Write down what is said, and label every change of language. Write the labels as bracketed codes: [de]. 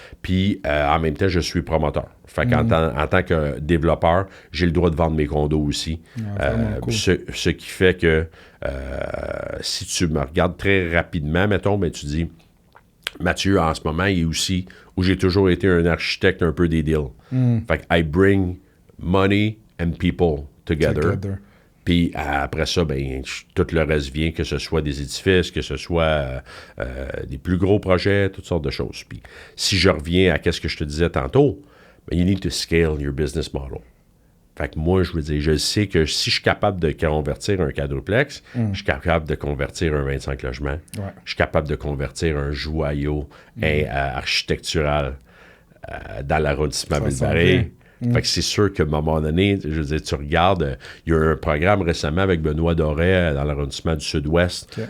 [fr] Puis, en même temps, je suis promoteur. Fait qu'en en tant que développeur, j'ai le droit de vendre mes condos aussi. Cool. Ce qui fait que si tu me regardes très rapidement, mettons, tu dis, Mathieu, en ce moment, il est aussi où j'ai toujours été un architecte un peu des deals. Fait que [en] I bring money and people together. [fr] Puis après ça, tout le reste vient, que ce soit des édifices, que ce soit des plus gros projets, toutes sortes de choses. Puis si je reviens à ce que je te disais tantôt, ben, [en] you need to scale your business model. [fr] Fait que moi, je veux dire, je sais que si je suis capable de convertir un quadruplex, je suis capable de convertir un 25 logements, je suis capable de convertir un joyau architectural dans l'arrondissement Ville-Marie. Fait que c'est sûr qu'à un moment donné, je veux dire, tu regardes, il y a eu un programme récemment avec Benoît Doré dans l'arrondissement du Sud-Ouest.